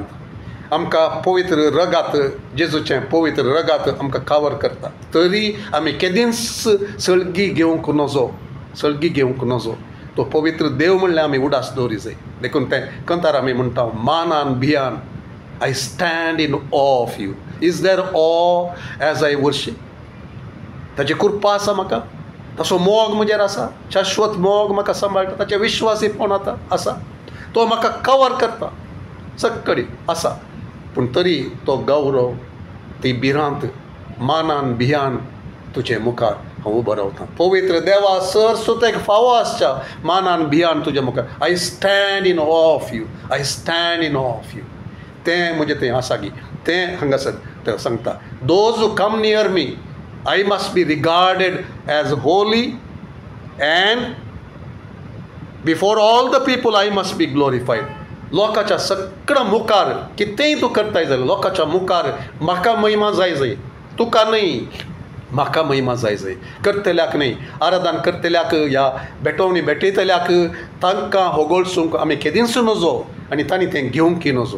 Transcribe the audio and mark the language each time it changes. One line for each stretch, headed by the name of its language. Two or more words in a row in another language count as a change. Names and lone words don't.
Konkani: आमकां पवित्र रगात जेजूचें पवित्र रगात आमकां कावर करता. तरी आमी केदींच सळगी घेवंक नजो. तो पवित्र देव म्हणल्यार आमी उडास दवरी जाय. देखून तें कंतार आमी म्हणटा मानान भियान
English: I stand in awe of you. is there awe as I worship.
Konkani: ताची कृपा आसा म्हाका, ताचो मोग म्हजेर आसा, शाश्वत मोग म्हाका सांबाळटा, ताचे विश्वासीपण आसा, तो म्हाका कवर करता सक्कडी आसा. पूण तरी तो गौरव ती भिरांत मानान भियान तुजे मुखार हांव उबो रावतां. पवित्र देवा सर सुतेक फावो आसच्या मानान भियान तुज्या मुखार.
English: I stand in awe of you, I stand in awe of you.
Konkani: तें म्हणजे तें आसा गी तें हांगासर तें सांगता.
English: Those who come near me I must be regarded as holy and before all the people I must be glorified.
Konkani: लोकांच्या सगळ्या मुखार कितेंय तूं करताय जाल्यार लोकांच्या मुखार म्हाका महिमा जाय तुका न्ही, म्हाका महिमा जाय करतल्याक न्ही. आराधन करतल्याक ह्या बेटवणी बेटयतल्याक तांकां होगोळसूंक आमी केदींच नजो आनी तांणी तें घेवंक नजो.